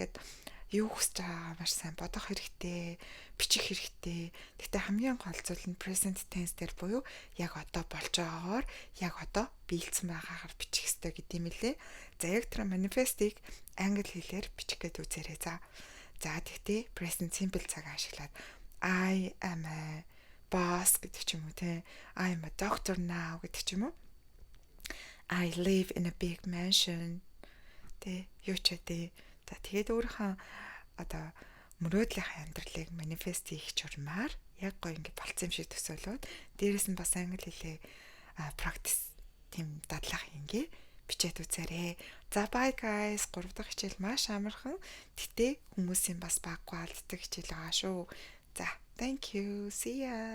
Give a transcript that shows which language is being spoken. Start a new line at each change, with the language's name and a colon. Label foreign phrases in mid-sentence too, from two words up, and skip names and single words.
Mongolian: Ингээд юу хүсэж байгаа маш сайн бодох хэрэгтэй, бичих хэрэгтэй. Гэхдээ хамгийн гол зүйл нь
English: present tense
Mongolian: дээр буюу яг одоо болж байгаагаар яг одоо биелсэн байгаагаар бичих хэрэгтэй гэдэм билээ. За яг тэр manifest-ийг англи хэлээр бичих гээд үзээрэй. За тэгтээ
English: present simple
Mongolian: цаг ашиглаад
English: I am a boss
Mongolian: гэдэг ч юм уу те.
English: I am a doctor now
Mongolian: гэдэг ч юм уу.
English: I live in a big mansion.
Mongolian: Тэ юу ч үгүй. За тэгээд өөрийнхөө одоо мөрөөдлийнхээ амьдралыг манифест хийх журмаар яг гоё ингэ болцсон юм шиг төсөөлөөд дээрэс нь бас англи хэлээ практис тийм дадлах ингээ бичээд үзээрэй.
English: За bye guys.
Mongolian: 3 дахь хичээл маш амархан. Гэтэ хүмүүсийн бас баггүй алддаг хичээл байгаа шүү.
English: За thank you. See ya.